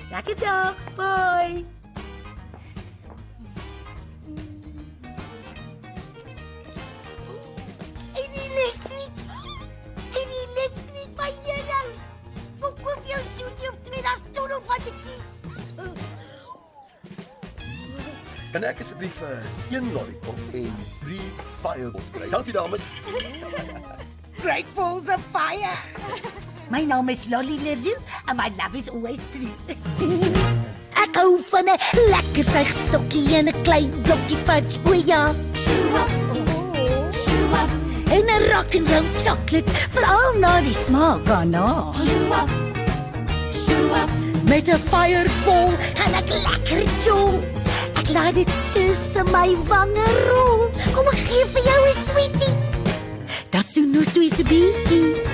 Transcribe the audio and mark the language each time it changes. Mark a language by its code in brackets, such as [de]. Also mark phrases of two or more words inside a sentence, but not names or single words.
[af] Lekker dag. Bye. Elektriek, my Here. Kom koop jou soetie of 2, daar's tonnel van te kies. Kan ek asseblief 1 lollipop en 3 fireballs kry? Dankie dames. [en] Great balls of fire. [af] My naam is Lolly Leroux [en] and my love is always true. [af] Ek hou van 'n lekker suigstokkie en 'n klein blokkie fudge. O ja. En 'n [en] rock and roll chocolate, [af] veral na die smaak daarna. Met 'n fireball kan ek lekker jol. Ek laat dit tussen my wange rol. Kom ek gee vir jou 'n sweetie. Dat soen ons twee so bietjie.